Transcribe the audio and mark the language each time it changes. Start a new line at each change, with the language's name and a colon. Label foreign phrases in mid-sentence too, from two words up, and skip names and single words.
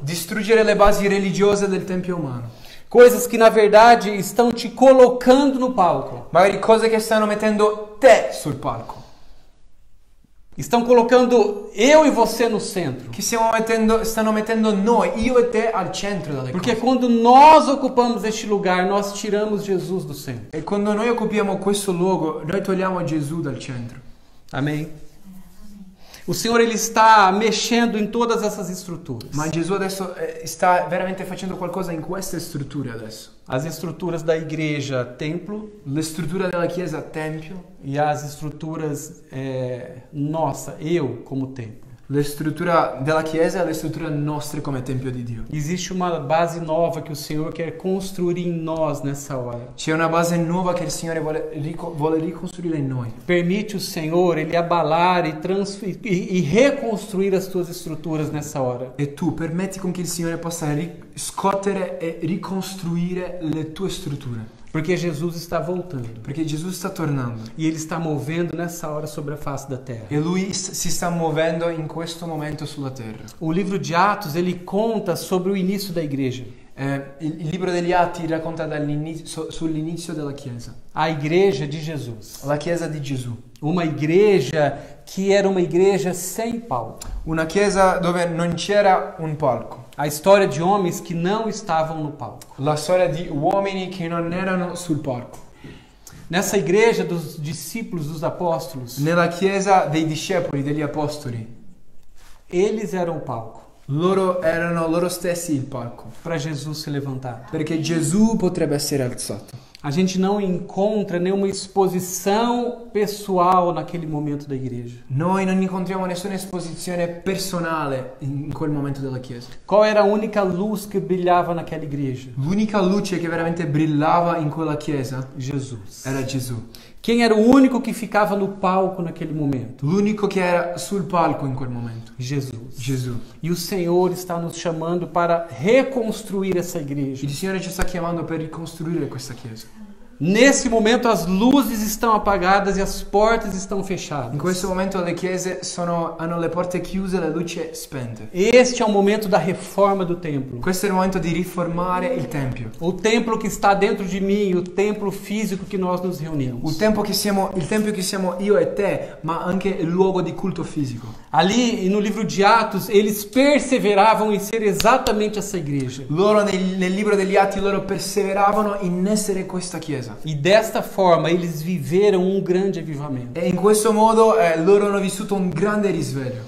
Italian: Distruggere le basi religiose del Tempio umano.
Portuguese: Coisas que na verdade estão te colocando no palco.
Italian: Magari cose che stanno mettendo te sul palco.
Portuguese: Estão colocando eu e você no centro.
Italian: Che stanno mettendo noi, io e te, al centro delle
Portuguese: Porque
Italian: cose.
Portuguese: quando nós ocupamos este lugar, nós tiramos Jesus do centro.
Italian: E quando noi occupiamo questo luogo, noi togliamo Gesù dal centro.
Portuguese: Amém? O Senhor ele está mexendo em todas essas estruturas.
Italian: Ma Gesù adesso sta veramente facendo qualcosa in queste strutture adesso.
Portuguese: As estruturas da igreja, templo,
Italian: Le strutture della Chiesa, tempio.
Portuguese: e as estruturas nossa, eu como templo.
Italian: Le strutture della Chiesa e le strutture nostre come Tempio di Dio.
Portuguese: Existe uma base nova que o Senhor quer construir em nós nessa hora.
Italian: C'è una base nuova che il Signore vuole ricostruire in noi.
Portuguese: Permite o Senhor ele abalar e reconstruir as tuas estruturas nessa hora.
Italian: E tu permetti con che il Signore possa scuotere e ricostruire le tue strutture.
Portuguese: Porque Jesus está voltando.
Italian: Perché Gesù sta tornando.
Portuguese: E Ele está movendo nessa hora sobre a face da terra.
Italian: E Lui si sta muovendo in questo momento sulla terra.
Portuguese: O livro de Atos, ele conta sobre o início da igreja.
Italian: Il libro degli Atti racconta sull'inizio della Chiesa.
Portuguese: A igreja de Jesus.
Italian: La Chiesa di Gesù.
Portuguese: Uma igreja que era uma igreja sem palco.
Italian: Una Chiesa dove non c'era un palco.
Portuguese: A história de homens que não estavam no palco.
Italian: La storia di uomini che non erano sul palco.
Portuguese: Nessa igreja dos discípulos, dos apóstolos,
Italian: Nella Chiesa dei discepoli, degli apostoli,
Portuguese: eles eram o palco
Italian: loro erano loro stessi il palco.
Portuguese: para Jesus se levantar.
Italian: Perché Gesù potrebbe essere alzato.
Portuguese: A gente não encontra nenhuma exposição pessoal naquele momento da igreja.
Italian: Noi non incontriamo nessuna esposizione personale in quel momento della Chiesa.
Portuguese: Qual era a única luz que brilhava naquela igreja?
Italian: L'unica luce che veramente brillava in quella Chiesa
Portuguese: Jesus.
Italian: era Gesù.
Portuguese: Quem era o único que ficava no palco naquele momento?
Italian: L'unico che era sul palco in quel momento.
Portuguese: Jesus.
Italian: Gesù.
Portuguese: E o Senhor está nos chamando para reconstruir essa igreja.
Italian: Il Signore ci sta chiamando per ricostruire questa Chiesa.
Portuguese: Nesse momento as luzes estão apagadas e as portas estão
Italian: In
Portuguese: fechadas.
Italian: questo momento le chiese hanno le porte chiuse, le luci spente.
Portuguese: Este é o momento da reforma do templo.
Italian: Questo è il momento di riformare il Tempio.
Portuguese: O templo que está dentro de mim, o templo físico que nós nos
Italian: Il
Portuguese: reunimos.
Italian: Tempio che siamo io e te, ma anche il luogo di culto fisico.
Portuguese: Ali no livro de Atos, eles perseveravam em ser exatamente essa igreja.
Italian: Loro nel libro degli Atti loro perseveravano in essere questa Chiesa.
Portuguese: E desta forma eles viveram um grande avivamento.
Italian: E in questo modo loro hanno vissuto un grande risveglio.